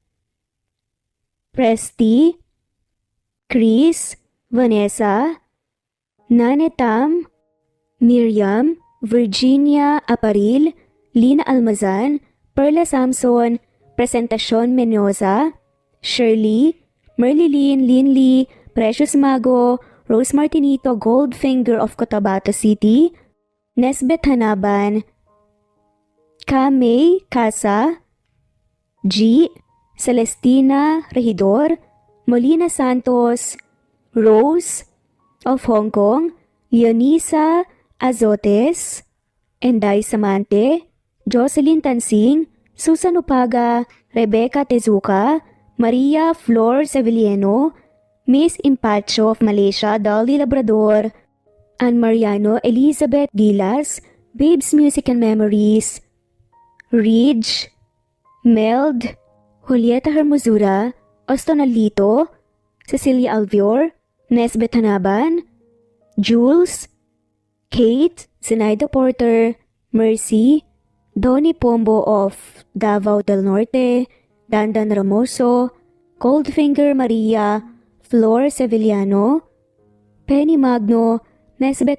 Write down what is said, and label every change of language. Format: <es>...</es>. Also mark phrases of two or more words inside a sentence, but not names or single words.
<en>Presti, Chris, Vanessa, Nanetam, Miriam, Virginia Aparil, Lina Almazan, Perla Samson, Presentacion Menyoza, Shirley, Merlilyn Linley, Precious Mago, Rose Martinito Goldfinger of Cotabato City, Nesbeth Hanaban, Kamay Casa, G. Celestina Regidor, Molina Santos, Rose of Hong Kong, Leonisa Azotes, Enday Samante, Jocelyn Tansing, Susan Upaga, Rebecca Tezuka, Maria Flor Sevilleno, Miss Impacho of Malaysia, Dolly Labrador, Ann Mariano, Elizabeth Gilas, Babes Music and Memories, Ridge, Meld, Julieta Hermosura, Ostonalito, Cecilia Alvior, Nesbeth Hanaban, Jules, Kate, Zenaida Porter, Mercy, Donnie Pombo of Davao del Norte, Dandan Ramoso, Goldfinger Maria, Flor Sevillano, Penny Magno, Nesbeth</en>